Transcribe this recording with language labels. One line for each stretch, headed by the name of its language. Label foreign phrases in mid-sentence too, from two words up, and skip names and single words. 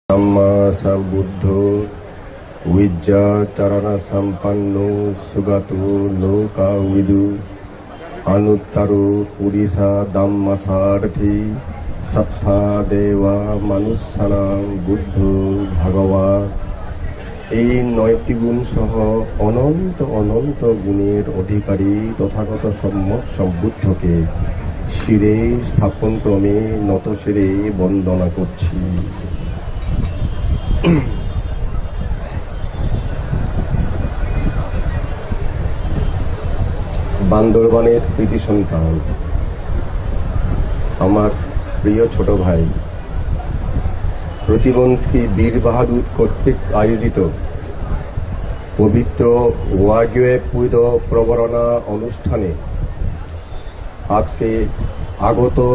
Pali: सम्मा सम्बुद्धो विद्याचरण सम्पन्नो सुगतो लोकाविदु अनुत्तरो पुरुषा धम्मसारथि सत्ता देवा मनुष्यानां बुद्धो भगवान्।
Bangla: এই ৯টি গুণ সহ অনন্ত অনন্ত গুণের অধিকারী তথাগত সম্যক সম্বুদ্ধকে শিরে স্থাপন ক্রমে নত শিরে বন্দনা করছি। বান্দরবানের কৃতি সন্তান, আমার প্রিয় ছোট ভাই, প্রতিমন্ত্রী বীর বাহাদুর কর্তৃক আয়োজিত পবিত্র ওয়াগওয়ে পুজো প্রবরণা অনুষ্ঠানে আজকে আগত